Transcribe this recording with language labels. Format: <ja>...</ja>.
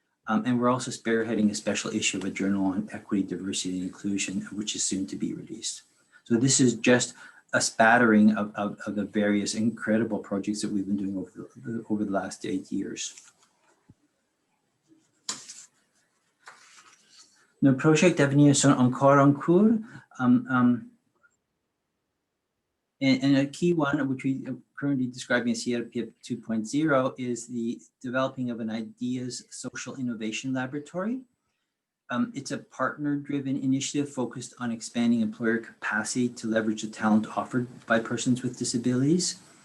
<en>And we're also spearheading a special issue of a journal on equity, diversity, and inclusion, which is soon to be released. So this is just a spattering of the various incredible projects that we've been doing over the last 8 years.</en> <fr>Nos projets d'avenir sont encore en cours.</fr> <en>And a key one, which we are currently describing as CRPIP 2.0, is the developing of an ideas social innovation laboratory. It's a partner-driven initiative focused on expanding employer capacity to leverage the talent offered by persons with disabilities.</en>